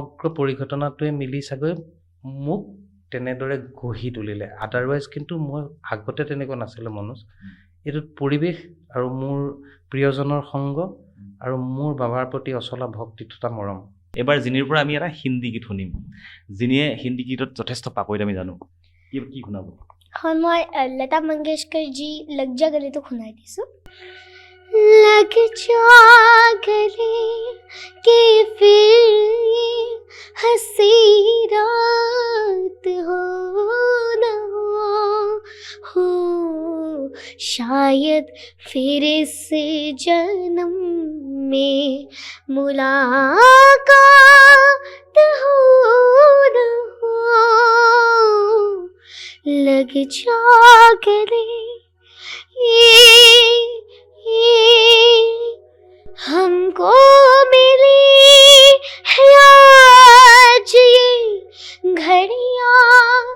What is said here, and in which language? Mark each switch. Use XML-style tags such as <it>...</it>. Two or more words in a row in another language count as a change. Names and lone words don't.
<as>এই সমগ্ৰ পৰিঘটনাটোৱে মিলি চাগৈ মোক তেনেদৰে গঢ়ি তুলিলে আদাৰৱাইজ কিন্তু মই আগতে তেনেকুৱা নাছিলোঁ মনোজ এইটোত পৰিৱেশ আৰু মোৰ প্ৰিয়জনৰ সংগ আৰু মোৰ বাবাৰ প্ৰতি অচলা ভক্তি তথা মৰম এবাৰ জিনিৰ পৰা আমি এটা হিন্দী গীত শুনিম জিনিয়ে হিন্দী গীতত যথেষ্ট পাকৈত আমি জানো কি শুনাব হয় মই লতা মংগেশকৰ জি লগ যা গলে তো শুনাই দিছোঁ</as> <hi>लग जा गले कि फिर ये हंसी रात हो न हो शायद फिर इस जन्म में मुलाकात हो न हो लग जा गले हमको मिली है आज ये घड़ियां</hi>